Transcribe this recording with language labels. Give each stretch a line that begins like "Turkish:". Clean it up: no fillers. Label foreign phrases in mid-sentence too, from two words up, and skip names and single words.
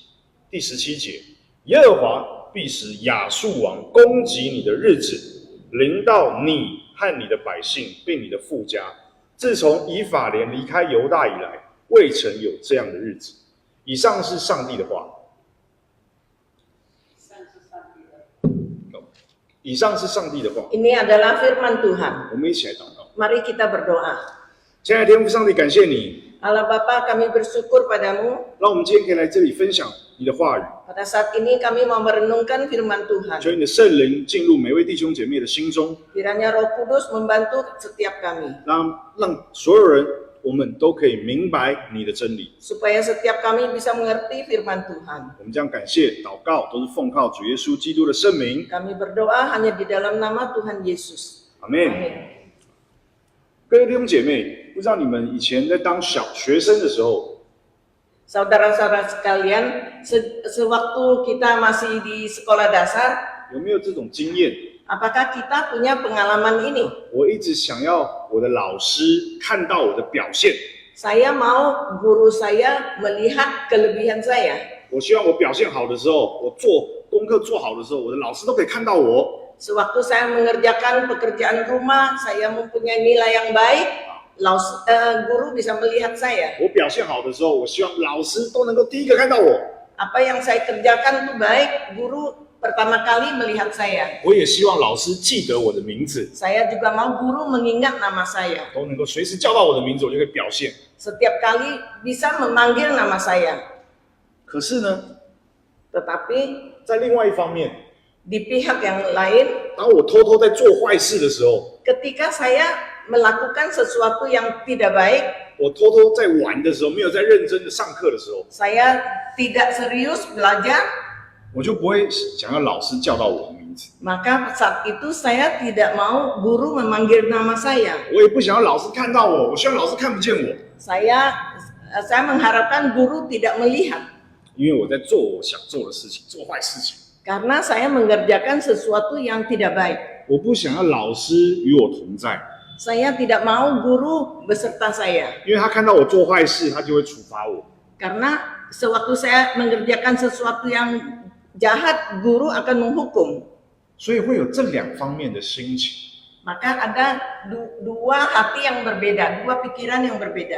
Chinese: 第17节，耶和华必使亚述王攻击你的日子临到你和你的百姓，并你的父家。自从以法莲离开犹大以来，未曾有这样的日子。以上是上帝的话。以上是上帝的话。
Indonesian: Ini adalah firman Tuhan.
Chinese: 我们一起来祷告。
Indonesian: Mari kita berdoa.
Chinese: 亲爱的天父上帝，感谢你，
Indonesian: Allah Bapa, kami bersyukur padamu.
Chinese: 让我们今天可以来这里分享你的话语。
Indonesian: Pada saat ini kami mau merenungkan firman Tuhan.
Chinese: 求你的圣灵进入每位弟兄姐妹的心中，
Indonesian: Kiranya Roh Kudus membantu setiap kami.
Chinese: 让所有人我们都可以明白你的真理。
Indonesian: Supaya setiap kami bisa mengerti firman Tuhan.
Chinese: 我们将感谢祷告都是奉靠主耶稣基督的圣名。
Indonesian: Kami berdoa hanya di dalam nama Tuhan Yesus.
Chinese: 阿门。
Indonesian: Amin.
Chinese: 各位弟兄姐妹，不知道你们以前在当小学生的时候，
Indonesian: Saudara-saudara sekalian, sewaktu kita masih di sekolah dasar,
Chinese: 有没有这种经验？
Indonesian: apakah kita punya pengalaman ini?
Chinese: 我一直想要我的老师看到我的表现，
Indonesian: Saya mau guru saya melihat kelebihan saya.
Chinese: 我希望我表现好的时候，我做功课做好的时候，我的老师都可以看到我。
Indonesian: Sewaktu saya mengerjakan pekerjaan rumah, saya mempunyai nilai yang baik, guru bisa melihat saya.
Chinese: 我表现好的时候，我希望老师都能够第一个看到我。
Indonesian: Apa yang saya kerjakan itu baik, guru pertama kali melihat saya.
Chinese: 我也希望老师记得我的名字，
Indonesian: Saya juga mau guru mengingat nama saya.
Chinese: 都能够随时叫到我的名字，我就可以表现。
Indonesian: Setiap kali bisa memanggil nama saya.
Chinese: 可是呢，
Indonesian: Tetapi
Chinese: 在另外一方面，
Indonesian: di pihak yang lain,
Chinese: 当我偷偷在做坏事的时候，
Indonesian: ketika saya melakukan sesuatu yang tidak baik,
Chinese: 我偷偷在玩的时候，没有在认真的上课的时候，
Indonesian: saya tidak serius belajar,
Chinese: 我就不会想要老师叫到我的名字，
Indonesian: maka saat itu saya tidak mau guru memanggil nama saya.
Chinese: 我也不想要老师看到我，我希望老师看不见我，
Indonesian: Saya mengharapkan guru tidak melihat
Chinese: 因为我在做我想做的事情，做坏事情。
Indonesian: karena saya mengerjakan sesuatu yang tidak baik.
Chinese: 我不想要老师与我同在，
Indonesian: Saya tidak mau guru beserta saya
Chinese: 因为他看到我做坏事，他就会处罚我。
Indonesian: karena sewaktu saya mengerjakan sesuatu yang jahat, guru akan menghukum.
Chinese: 所以会有这两方面的心情。
Indonesian: Maka ada dua hati yang berbeda, dua pikiran yang berbeda.